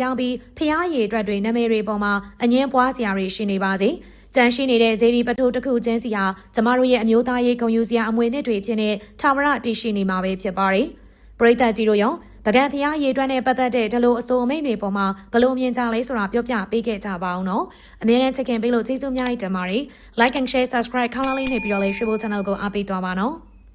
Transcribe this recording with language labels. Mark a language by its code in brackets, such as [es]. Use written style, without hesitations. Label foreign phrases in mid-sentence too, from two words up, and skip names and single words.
[my] ပြောင်းပြီးဖျားရည်အတွက်တွေနာမည်တွေပေါ်မှာအငင်းပွားစရာတွေရှိနေပါစေ။ကြံရှိနေတဲ့ဇေဒီပထိုးတစ်ခုချင်းစီဟာကျမတို့ရဲ့အမျိုးသားရေးဂုဏ်ယူစရာအမွေအနှစ်တွေဖြစ်နေထာဝရတည်ရှိနေမှာပဲဖြစ်ပါတယ်။ပရိသတ်ကြီးတို့ရောပကံဖျားရည်အတွက်နဲ့ပတ်သက်တဲ့ဒီလိုအဆိုအမိန့်တွေပေါ်မှာဘလို့မြင်ကြလဲဆိုတာပြောပြပေးခဲ့ကြပါအောင်နော်။အမြဲတမ်းချစ်ခင်ပေးလို့ကျေးဇူးများတင်ပါတယ်။ [en] Like and share subscribe [my] ခေါင်းလေးနဲ့ပြီးတော့လေ Shibble Channel ကိုအားပေးသွားပါနော်။